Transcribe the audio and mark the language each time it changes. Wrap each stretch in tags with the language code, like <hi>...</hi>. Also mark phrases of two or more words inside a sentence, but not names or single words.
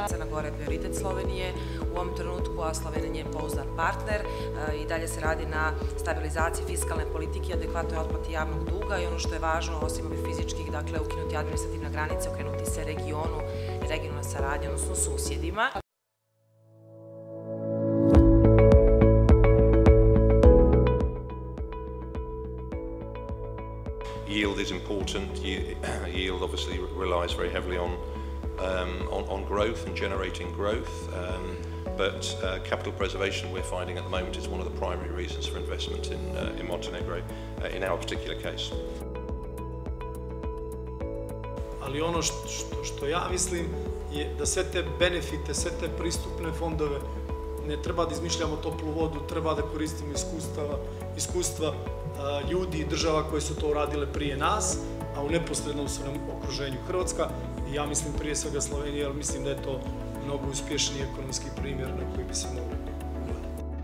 <sr>Crna Gora je prioritet Slovenije u ovom trenutku, a Slovenija je njen pouzdan partner. I dalje se radi na stabilizaciji fiskalne politike, adekvatnoj otplati javnog duga i ono što je važno, osim ovih fizičkih, dakle, ukinuti administrativne granice, okrenuti se regionu, regionalna saradnja, odnosno susjedima.</sr> <en>Yield is important. Yield obviously relies very heavily on growth and generating growth, but capital preservation we're finding at the moment is one of the primary reasons for investment in Montenegro in our particular case.</en> <sr>Ali ono što ja mislim je da sve te benefite, sve te pristupne fondove ne treba da izmišljamo toplu vodu, treba da koristimo iskustva ljudi i država koje su to uradile prije nas, a u neposrednom su nam okruženju Hrvatska i ja mislim prije svega Slovenija, jer mislim da je to mnogo uspješniji ekonomski primjer na koji bi se mogli gledati.</sr>